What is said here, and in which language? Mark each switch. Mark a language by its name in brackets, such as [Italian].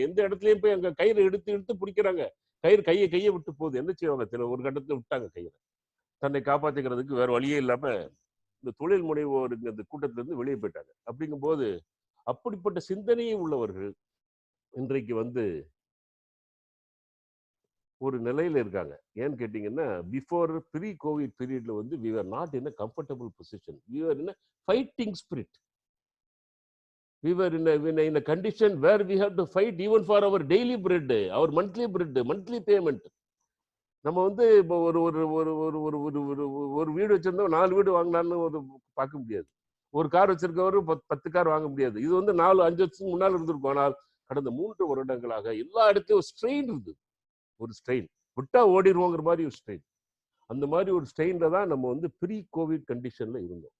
[Tamil] எந்த இடத்துலயும் போய் அங்க கயிறு எடுத்து பிடிக்கிறாங்க, கையை விட்டு போகுது, என்ன செய்வாங்க, ஒரு கட்டத்துல விட்டாங்க கையில. தன்னை காப்பாத்திக்கிறதுக்கு வேற வழியே இல்லாம இந்த தொழில் முனைவோர் இந்த கூட்டத்துல இருந்து வெளியே போயிட்டாங்க. அப்படிங்கும் போது அப்படிப்பட்ட சிந்தனையை உள்ளவர்கள் இன்றைக்கு வந்து ஒரு நிலையில இருக்காங்க. ஏன்னு கேட்டீங்கன்னா, [English] Before pre covid பீரியட்ல வந்து we were not in a comfortable position, we were in a fighting spirit, we were in a condition where we have to fight even for our daily bread, our monthly bread, monthly payment. [Tamil] நம்ம வந்து இப்போ ஒரு ஒரு ஒரு ஒரு ஒரு ஒரு ஒரு வீடு வச்சிருந்தோம், 4 வீடு வாங்கலாம்னு ஒரு பார்க்க முடியாது. ஒரு கார் வச்சிருக்கவரு 10 கார் வாங்க முடியாது. இது வந்து 4-5 வருஷத்துக்கு முன்னால் இருந்திருக்கும். ஆனால் கடந்த 3 வருடங்களாக எல்லா இடத்தையும் ஒரு ஸ்ட்ரெயின் இருந்தது. ஒரு ஸ்ட்ரெயின் விட்டா ஓடிடுவோங்கிற மாதிரி ஒரு ஸ்ட்ரெயின். அந்த மாதிரி ஒரு ஸ்ட்ரெயின்ல தான் நம்ம வந்து ப்ரீ கோவிட் கண்டிஷன்ல இருந்தோம்.